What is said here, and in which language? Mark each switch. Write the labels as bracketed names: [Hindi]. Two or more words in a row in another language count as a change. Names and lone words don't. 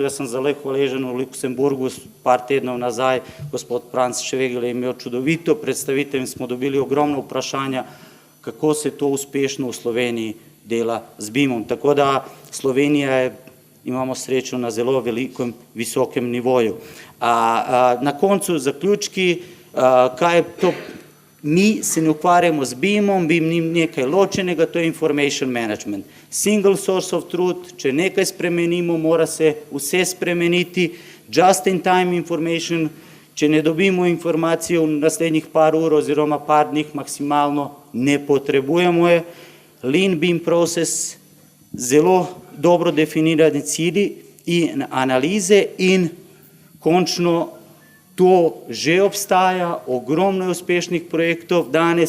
[Slovenian] Jaz sem zelo hvaležen v Luksemburgu, par tednov nazaj, gospod Franc Švegel je imel čudovito predstavitev in smo dobili ogromno vprašanja, kako se to uspešno v Sloveniji dela z BIM-om. Tako da Slovenija je, imamo srečo, na zelo velikem, visokem nivoju. Na koncu zaključki, kaj je to? Mi se ne ukvarjamo z BIM-om, BIM ni nekaj ločenega, to je [English] information management. Single source of truth, [Slovenian] če nekaj spremenimo, mora se vse spremeniti. [English] Just in time information, [Slovenian] če ne dobimo informacije v naslednjih par ur oziroma par dnih maksimalno, ne potrebujemo je. [English] Lean BIM proces, [Slovenian] zelo dobro definirani cilji in analize in končno to že obstaja, ogromno je uspešnih projektov danes.